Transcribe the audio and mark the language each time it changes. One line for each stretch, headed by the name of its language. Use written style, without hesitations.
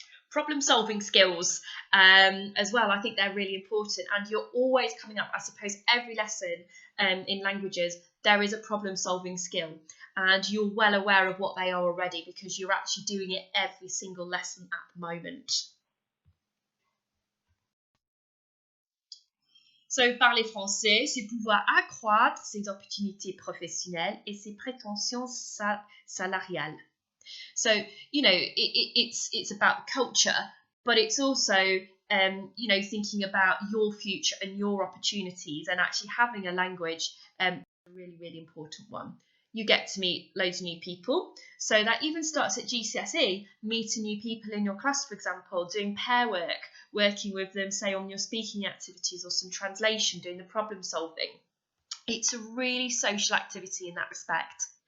English: Problem-solving skills as well, I think they're really important, and you're always coming up, I suppose, every lesson in languages, there is a problem-solving skill, and you're well aware of what they are already because you're actually doing it every single lesson at the moment.
French: So, parler français, c'est pouvoir accroître ses opportunités professionnelles et ses prétentions salariales.
English: So, it's about culture, but it's also, thinking about your future and your opportunities, and actually having a language, a really, really important one. You get to meet loads of new people. So that even starts at GCSE, meeting new people in your class, for example, doing pair work, working with them, say, on your speaking activities or some translation, doing the problem solving. It's a really social activity in that respect.